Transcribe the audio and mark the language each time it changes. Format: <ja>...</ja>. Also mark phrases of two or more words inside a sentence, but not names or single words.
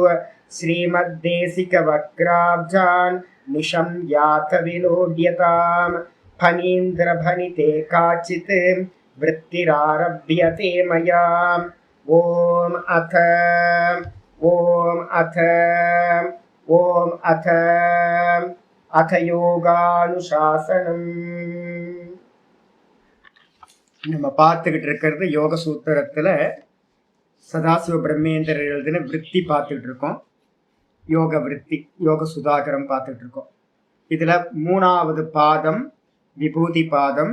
<sa>श्रीमद्देशिकवक्राब्जान् निशं यात विलोड्यताम् फणीन्द्रभनिते काचित् वृत्तिरारभ्यते मया। ओम अथ யோகானுசாசனம்.</sa> <ta>நம்ம பார்த்துக்கிட்டு இருக்கிறது யோக சூத்திரத்துல சதாசிவ பிரம்மேந்திரர் எழுதின விருத்தி பார்த்துக்கிட்டு இருக்கோம். யோக விருத்தி, யோக சுதாகரம் பார்த்துட்டு இருக்கோம். இதுல 3வது பாதம் விபூதி பாதம்.</ta>